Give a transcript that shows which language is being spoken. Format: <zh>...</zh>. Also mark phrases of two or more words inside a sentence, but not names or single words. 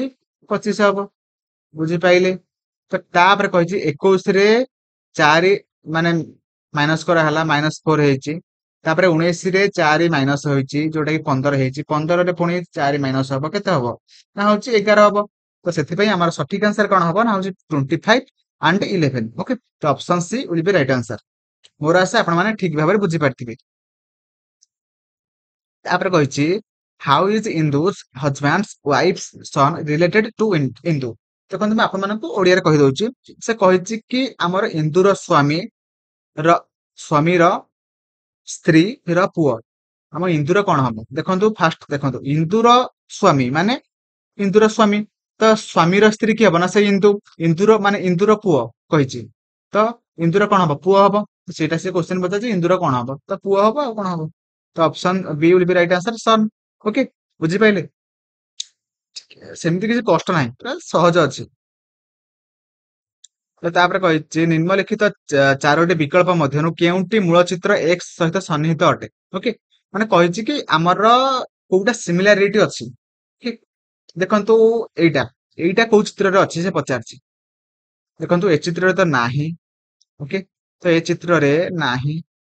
<or>25 ହବ ବୁଝିପାଇଲେ ତ ତାପରେ କହିଛି 21 ରେ 4 ମାନେ ମାଇନସ କରାହେଲା -4 ହେଇଛି ତାପରେ 19 ରେ 4 ମାଇନସ ହୋଇଛି ଯୋଉଟା କି 15 ହେଇଛି 15 ରେ ପୁଣି 4 ମାଇନସ ହବ କେତେ ହବ ନା ହଉଛି 11 ହବ ତ ସେଥିପାଇଁ ଆମର ସଠିକ ଆନ୍ସର କଣ ହବ ନା ହଉଛି 25 and 11 ଓକେ ତ</or> <en>option C will be right answer</en> <or>ମୋର ଆଶା ଆପଣ ମାନେ ଠିକ ଭାବରେ ବୁଝିପାରିଥିବେ ତାପରେ କହିଛି</or> <en>how is Indu's husband's wife's son related to Indu</en> <or>ଦେଖନ୍ତୁ ମୁଁ ଆପଣମାନଙ୍କୁ ଓଡିଆରେ କହିଦଉଛି ସେ କହିଛି କି ଆମର ଇନ୍ଦୁର ସ୍ୱାମୀର ସ୍ତ୍ରୀ ର ପୁଅ ଆମ ଇନ୍ଦୁର କଣ ହବ ଦେଖନ୍ତୁ ଫାଷ୍ଟ ଦେଖନ୍ତୁ ଇନ୍ଦୁର ସ୍ୱାମୀ ମାନେ ଇନ୍ଦୁର ସ୍ୱାମୀ ତ ସ୍ୱାମୀର ସ୍ତ୍ରୀ କି ହବ ନା ସେ ଇନ୍ଦୁର ମାନେ ଇନ୍ଦୁର ପୁଅ କହିଛି ତ ଇନ୍ଦୁର କଣ ହବ ପୁଅ ହବ ସେଇଟା ସେ କ୍ୱେଶ୍ଚନ ପଚାରୁଛି ଇନ୍ଦୁର କଣ ହବ ତ ପୁଅ ହବ ଆଉ କଣ ହବ ତ</or> <en>option B will be right answer son</en> <or>ଓକେ ବୁଝିପାଇଲେ ସେମିତି କିଛି କଷ୍ଟ ନାହିଁ ପୁରା ସହଜ ଅଛି ତ ତାପରେ କହିଛି ନିମ୍ନଲିଖିତ ଚାରୋଟି ବିକଳ୍ପ ମଧ୍ୟରୁ କେଉଁଟି ମୂଳ ଚିତ୍ର X ସହିତ ସନ୍ନିହିତ ଅଟେ ଓକେ ମାନେ କହିଛି କି ଆମର କୋଉଟା ସିମିଲାରିଟି ଅଛି ଠିକ ଦେଖନ୍ତୁ ଏଇଟା ଏଇଟା କୋଉ ଚିତ୍ରରେ ଅଛି ସେ ପଚାରିଛି ଦେଖନ୍ତୁ ଏ ଚିତ୍ରରେ ତ ନାହିଁ ଓକେ ତ ଏ ଚିତ୍ରରେ ନାହିଁ</or>